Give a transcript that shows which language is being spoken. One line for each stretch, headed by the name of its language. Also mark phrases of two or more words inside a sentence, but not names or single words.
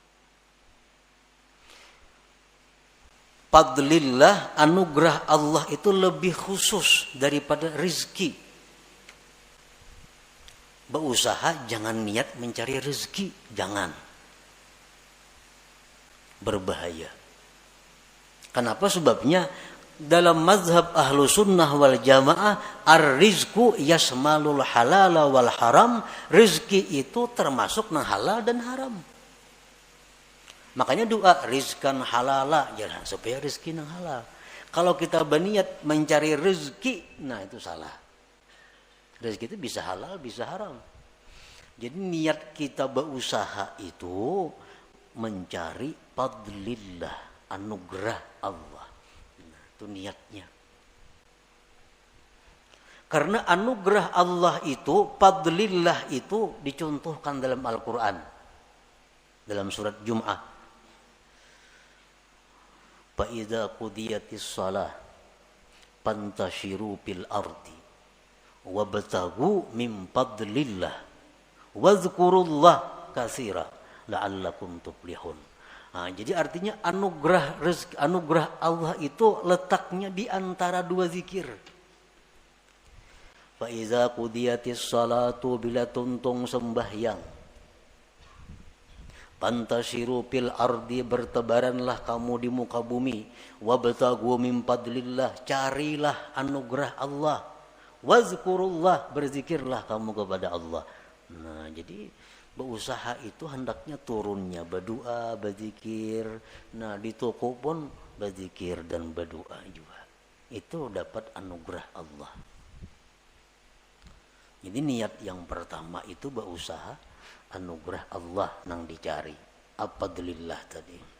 Indonesian: Fadlillah, anugerah Allah itu lebih khusus daripada rezeki. Berusaha jangan niat mencari rezeki, jangan. Berbahaya. Kenapa? Sebabnya dalam mazhab
Arabic: أهل السنة والجماعة, الرزق يشمل الحلال والحرام.
Indonesian: Rezeki itu termasuk nang halal dan haram. Makanya doa
Arabic: رزقا حلالا,
Indonesian: jangan supaya rezeki nang halal. Kalau kita berniat mencari rezeki, nah itu salah. Rezeki itu bisa halal, bisa haram. Jadi niat kita berusaha itu mencari fadlillah, anugerah Allah. Nah, itu niatnya. Karena anugerah Allah itu, fadlillah itu dicontohkan dalam Al-Quran. Dalam surat Jum'ah.
Arabic: فَإِذَا قُضِيَتِ الصَّلَاةُ فَانْتَشِرُوا فِي الْأَرْضِ وَابْتَغُوا مِنْ فَضْلِ اللَّهِ وَاذْكُرُوا اللَّهَ كَثِيرًا لَعَلَّكُمْ تُفْلِحُونَ.
Indonesian: Nah, jadi artinya anugerah Allah itu letaknya di antara dua zikir.
Arabic: فَإِذَا قُضِيَتِ الصَّلَاةُ
Banjar: bila tuntung sembahyang.
Arabic: فانتشروا في الأرض,
Indonesian: bertebaranlah kamu di muka bumi.
Arabic: وابتغوا من فضل الله,
Indonesian: carilah anugerah Allah. Wazkurullah, berzikirlah kamu kepada Allah. Nah, jadi berusaha itu hendaknya turunnya berdoa, berzikir. Nah, di toko pun berzikir dan berdoa juga. Itu dapat anugerah Allah. Jadi niat yang pertama itu berusaha anugerah Allah nang dicari. Fadlillah tadi.